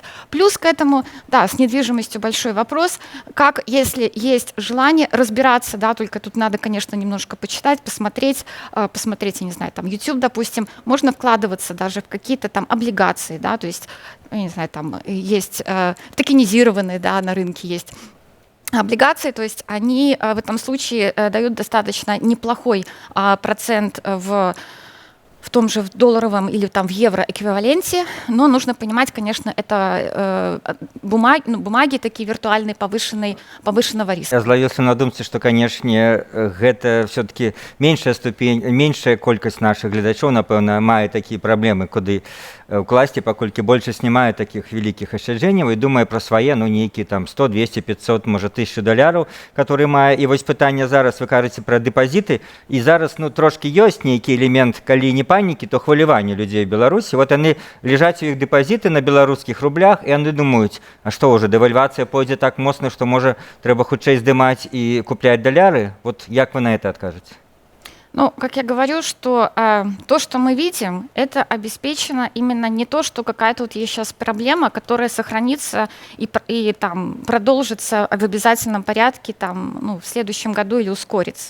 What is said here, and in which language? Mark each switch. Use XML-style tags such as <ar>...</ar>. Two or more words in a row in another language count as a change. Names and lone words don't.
<ru>Плюс к этому, да, с недвижимостью большой вопрос, как, если есть желание разбираться, да, только тут надо, конечно, немножко почитать, посмотреть, я не знаю, там, YouTube, допустим, можно вкладываться даже в какие-то там облигации, да, то есть, я не знаю, там есть токенизированные, да, на рынке есть облигации, то есть они в этом случае дают достаточно неплохой процент в в том же в долларовом или там в евро эквиваленте, но нужно понимать, конечно, это бумаги такие виртуальные повышенного риска.</ru> <be>Я зловіўся на думцы, што, канешне, гэта все-таки меншая колькасць нашых гледачоў, напэўна, мае такія праблемы, куды ўкласці, паколькі большасць не мае такіх вялікіх ашчаджэнняў і думае пра свае, ну, нейкі там 100, 200, 500, можа, $1000, которые мае. І вось пытанне зараз, вы кажаце пра дэпазіты, і зараз, ну, трошкі ёсць нейкі элемент, калі не панікі, то хваляванне людзей в Беларусі. Вот яны ляжаць у іх дэпазіты на беларускіх рублях, і яны думаюць, а што ўжо, дэвальвацыя пойдзе так моцна, што, можа, трэба хутчэй здымаць і купляць даляры?</be> <ru>Вот як вы на это откажете? Ну, как я говорю, что то, что мы видим, это обеспечено именно не то, что какая-то вот есть сейчас проблема, которая сохранится и там продолжится в обязательном порядке там, ну, в следующем году или ускорится.</ru>